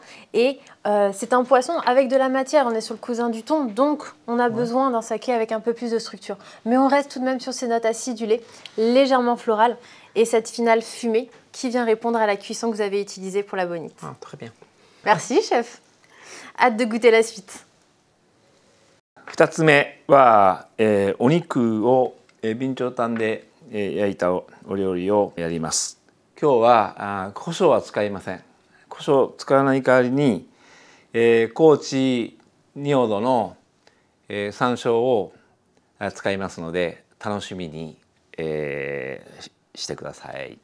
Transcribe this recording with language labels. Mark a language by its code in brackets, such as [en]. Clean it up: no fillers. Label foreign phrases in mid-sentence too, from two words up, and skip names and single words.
[fr] Et c'est un poisson avec de la matière, on est sur le cousin du thon, donc on a besoin d'un saké avec un peu plus de structure. Mais on reste tout de même sur ces notes acidulées, légèrement florales, et cette finale fumée qui vient répondre à la cuisson que vous avez utilisée pour la bonite. Ah, très bien. Merci chef. Hâte de goûter la suite. [ja] 2 つ目は、お肉を備長炭で焼いたお料理をやります。今日は胡椒は使いません。胡椒を使わない代わりに、高知仁淀の、山椒を使いますので楽しみに、してください。